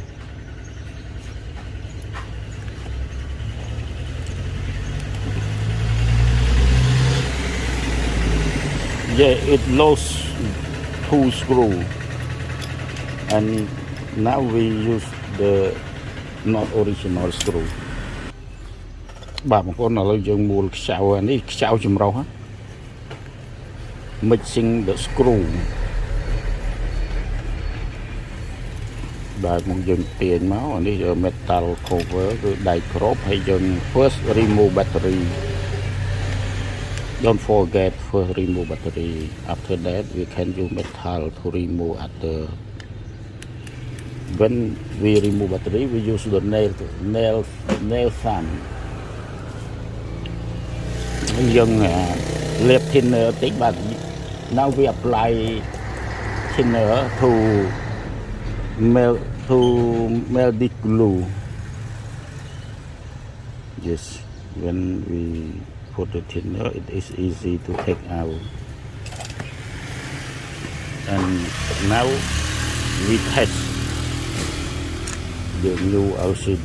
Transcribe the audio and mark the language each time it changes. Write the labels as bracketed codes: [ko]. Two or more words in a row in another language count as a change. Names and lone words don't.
[en] Yeah, it lost 2 screw and now we use the not original screw [km] បាទបងប្អូនឥឡូវយើងមូលខ្ចៅនេះខ្ចៅចម្រុះ [en] mixing the screw [km] បាទមកយើងទាញមកអានេះ [en] metal cover [km] គឺដែកគ្របហើយយើង [en] first remove battery don't forget first remove battery after that we can use metal to remove other when we remove battery we use the nail thumb [km] យើងលាប thinner តិចបាទ [en] now we apply thinner to melt the glue. Yes, when we put the thinner it is easy to take out and now we test the new LCD.